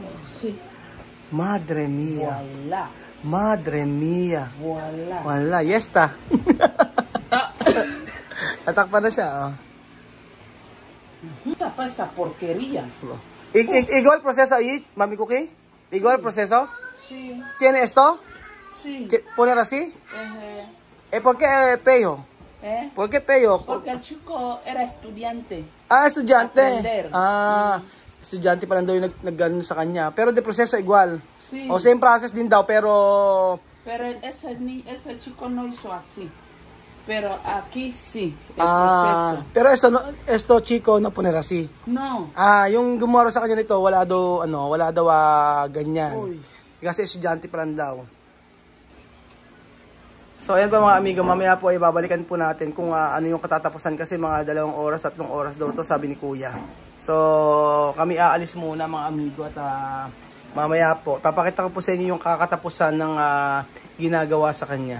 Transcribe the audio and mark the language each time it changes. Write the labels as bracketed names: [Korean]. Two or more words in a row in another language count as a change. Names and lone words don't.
[Spanish] Madre mia. Voila. Madre mia. Voila. [Filipino] Wala, yesta. Natakpan na siya, oh. [Spanish] Tapa esa porquería. Igual proceso ahí, Mami Cookie? Igual proceso? Sí, ¿Tiene esto? sí. ¿Poner así? Eh, ¿Por qué peyo? ¿Por qué peyo? Porque el chico era estudiante. [Filipino] Estudyante. [Spanish] Aprender. [Filipino] Estudyante pa lang daw yung nag sa kanya. [Spanish] Pero de proseso igual. Sí. [Filipino] O same process din daw, pero... [Spanish] Pero ese chico no hizo así. Pero aquí sí, el proceso. Pero esto chico no poner así. No. [Filipino] Yung gumaro sa kanya nito, wala daw ganyan. Uy. Kasi estudyante pa lang daw. So ayan pa mga amigo, mamaya po ay babalikan po natin kung ano yung katatapusan kasi mga 2 oras, 3 oras daw to sabi ni Kuya. So kami aalis muna mga amigo at mamaya po papakita ko po sa inyo yung kakatapusan ng ginagawa sa kanya.